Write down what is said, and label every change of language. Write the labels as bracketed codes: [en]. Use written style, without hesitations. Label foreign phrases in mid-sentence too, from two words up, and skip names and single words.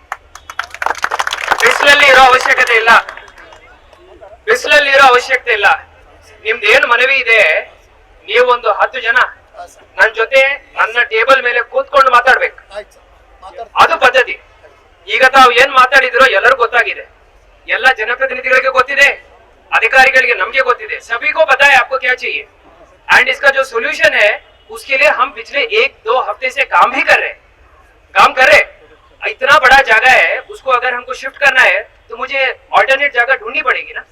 [kn] ಬಿಸಿಲಲ್ಲಿ ಇರೋ ಅವಶ್ಯಕತೆ ಇಲ್ಲ. ನಿಮ್ದು ಏನು ಮನವಿ ಇದೆ, ನೀವು ಒಂದು 10 ಜನ ನನ್ನ ಜೊತೆ ನನ್ನ ಟೇಬಲ್ ಮೇಲೆ ಕೂತ್ಕೊಂಡು ಮಾತಾಡ್ಬೇಕು. ಅದು ಪದ್ಧತಿ. ಈಗ ತಾವು ಏನ್ ಮಾತಾಡಿದ್ರೋ ಎಲ್ಲರೂ ಗೊತ್ತಾಗಿದೆ. ಎಲ್ಲ ಜನಪ್ರತಿನಿಧಿಗಳಿಗೆ ಗೊತ್ತಿದೆ, [hi] अधिकारियों [kn] ನಮಗೆ ಗೊತ್ತಿದೆ, [hi] सभी को पता है आपको क्या चाहिए एंड इसका जो सोल्यूशन है उसके लिए हम पिछले 1-2 हफ्ते से काम भी कर रहे हैं। इतना बड़ा जगह है, उसको अगर हमको शिफ्ट करना है तो मुझे ऑल्टरनेट जगह ढूंढनी पड़ेगी ना।